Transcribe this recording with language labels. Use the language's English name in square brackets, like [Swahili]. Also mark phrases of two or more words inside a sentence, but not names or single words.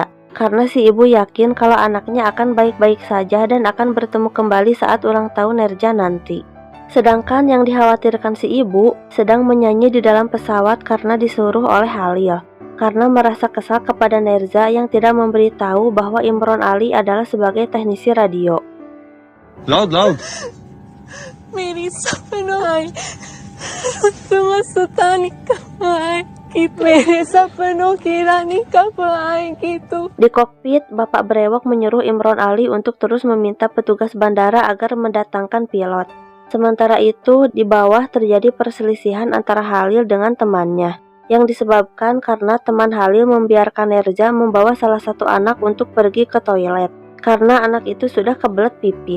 [Indonesian] Karena si ibu yakin kalau anaknya akan baik-baik saja dan akan bertemu kembali saat ulang tahun Nerza nanti. Sedangkan yang dikhawatirkan si ibu sedang menyanyi di dalam pesawat karena disuruh oleh Halil. Karena merasa kesal kepada Nerza yang tidak memberitahu bahwa Imron Ali adalah sebagai teknisi radio. [English] Loud. [Hindi] मेरी सपनाएं मस्तानी कब आएगी मेरे सपनों की रानी कब आएगी तू. [Indonesian] Di kokpit, Bapak Brewok menyuruh Imron Ali untuk terus meminta petugas bandara agar mendatangkan pilot. Sementara itu, di bawah terjadi perselisihan antara Halil dengan temannya, yang disebabkan karena teman Halil membiarkan Nerza membawa salah satu anak untuk pergi ke toilet, karena anak itu sudah kebelet pipis.